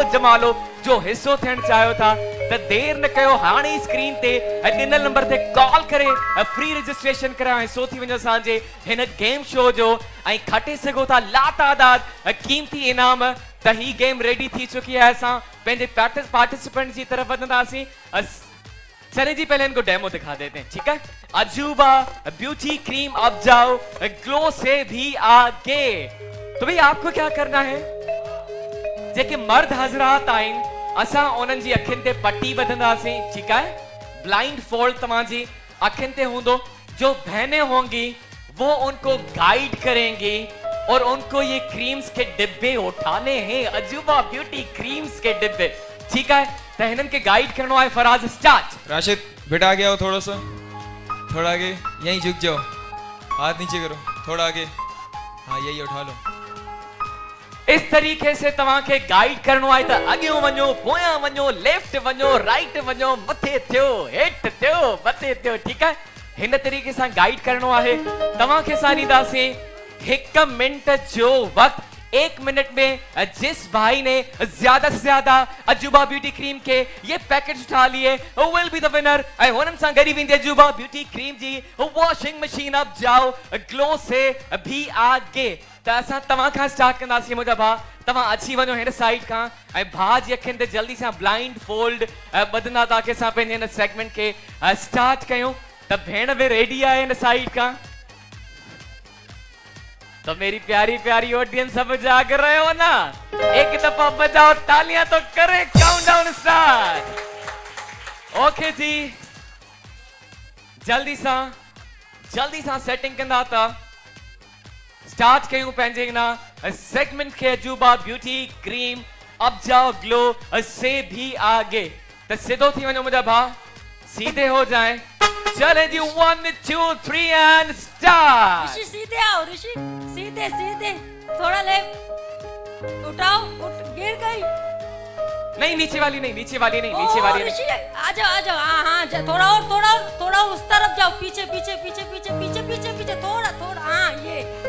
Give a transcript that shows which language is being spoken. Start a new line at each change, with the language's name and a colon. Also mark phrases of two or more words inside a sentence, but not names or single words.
Sindhi: जमालो जो हिस्सो थियण चाहियो था त देर न कयो हाणे ई स्क्रीन ते ॾिनल नंबर ते कॉल करे
English: free registration
Sindhi: करायो हिस्सो थी वञो असांजे हिन
English: game show
Sindhi: जो ऐं खटे सघो था लातादाद कीमती इनाम त ही गेम रेडी थी चुकी है असां पंहिंजे पार्टिसिपेंट जी तरफ वधंदासीं
Urdu: چلیں جی پہلے ان کو ڈیمو دکھا دیتے ہیں ٹھیک ہے عجوبہ بیوٹی کریم اب جاؤ گلو سے بھی آگے تو بھائی آپ کو کیا کرنا ہے
Sindhi: जेके मर्द हजरात आइन असा उन्हनि जी अखियुनि ते पट्टी बधंदासीं,
Urdu: ٹھیک ہے?
English: blind fold
Sindhi: तव्हांजी अखियुनि ते हूंदो।
Urdu: جو بہنیں ہوں گی وہ ان کو گائیڈ کریں گی اور ان کو یہ کریمز کے ڈبے اٹھانے ہیں، عجوبہ بیوٹی کریمز کے ڈبے، ٹھیک ہے?
Sindhi: तो हिनन के गाइड करनो है। फराज स्टार्ट।
Urdu: راشد بیٹا آگے آؤ، تھوڑا سا، تھوڑا آگے، یہیں جھک جاؤ، ہاتھ نیچے کرو، تھوڑا آگے، ہاں یہی اٹھا لو. اس طریقے سے
Sindhi: तव्हां के गाइड करनो आहे त अॻियों वञो, पोयां वञो, लेफ्ट वञो, राइट वञो, मथे थियो, हेठि थियो, मथे थियो,
Urdu: ٹھیک ہے?
Sindhi: हिन तरीके सां गाइड करनो आहे। तव्हां खे असां ॾींदासीं 1 मिनट जो वक्त।
Urdu: 1 منٹ میں جس بھائی نے زیادہ سے زیادہ عجوبہ بیوٹی کریم کے یہ پیکٹ اٹھا لیے
English: will be the winner.
Sindhi: ऐं हुननि सां गॾु वेंदी अजूबा ब्यूटी क्रीम जी वॉशिंग मशीन।
Urdu: اب جاؤ گلو سے بھی آگے.
Sindhi: त असां तव्हां खां स्टार्ट कंदासीं मुंहिंजा भाउ। तव्हां अची वञो हिन साइड खां ऐं भाउ जी अखियुनि ते जल्दी सां
English: blind fold
Sindhi: ॿधंदा ताकि असां पंहिंजे हिन सेगमेंट खे स्टार्ट कयूं। त भेण बि रेडी आहे हिन साइड खां।
Urdu: تو میری پیاری پیاری آڈینس سب جاگ رہے ہو نا? ایک دفعہ بجاؤ تالیاں تو کریں کاؤنٹ ڈاؤن اسٹارٹ.
Sindhi: ओके जी, जल्दी सा सेटिंग कंदा था स्टार्ट कयूं पंहिंजे ना सेगमेंट के अजूबा ब्यूटी क्रीम।
Urdu: اب جاؤ گلو سے بھی آگے۔ تو
Sindhi: सीधो थी वञो मुंहिंजा भाउ,
Urdu: سیدھے ہو جائیں. چلیں جی 1 2 3
English: and start.
Urdu: رشی سیدھے آؤ، رشی سیدھے سیدھے، تھوڑا لیفٹ اٹھاؤ، گر گئی. نہیں نیچے والی نہیں، نیچے والی نہیں، نیچے والی नहीं, नीचे वाली ऋषि نہیں. آ جاؤ، ہاں ہاں، تھوڑا اور، تھوڑا اس طرف جاؤ، پیچھے پیچھے پیچھے پیچھے پیچھے پیچھے پیچھے، تھوڑا، ہاں یہ.